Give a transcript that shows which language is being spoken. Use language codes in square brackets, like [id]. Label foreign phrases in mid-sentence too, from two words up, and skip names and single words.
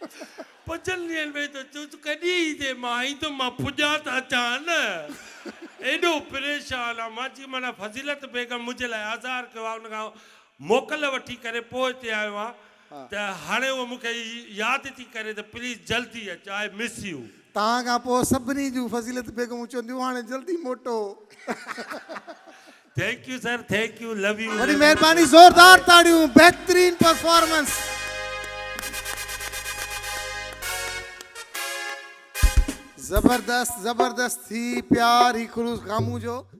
[sd] पंजनि ॾींहंनि में त तूं कॾहिं ईंदे मां ईंदो मां पुॼा त अचां न एॾो परेशान आहे मां चई माना फज़ीलत बेगम मुंहिंजे लाइ आज़ार कयो आहे उनखां मोकल वठी करे पोइ हिते आयो आहे त हाणे उहो मूंखे यादि थी करे त प्लीज़ जल्दी अच [en] I miss you [sd] तव्हां खां पोइ सभिनी जूं फज़ीलत बेगमूं चवंदियूं हाणे जल्दी मोटो [en] Thank you sir thank you love you [sd] वॾी महिरबानी ज़ोरदार ताड़ियूं बहितरीन परफॉर्मेंस ज़बरदस्त ज़बरदस्त थी प्यार ही खुलूस गामू जो